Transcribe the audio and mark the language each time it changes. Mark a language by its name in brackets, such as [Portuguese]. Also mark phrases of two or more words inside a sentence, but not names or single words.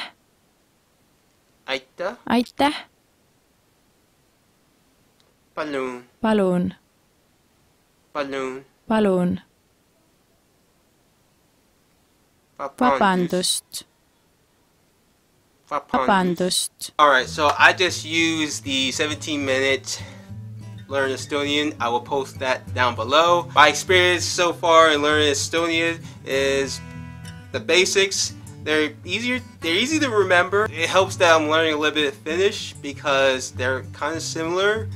[Estonian] Aitäh. Aitäh. Palun. Palun. Palun. Palun. Vabandust. Vabandust. [English] Alright, so I just used the 17-minute Learn Estonian. I will post that down below. My experience so far in learning Estonian is the basics. They're easy to remember. It helps that I'm learning a little bit of Finnish because they're kind of similar.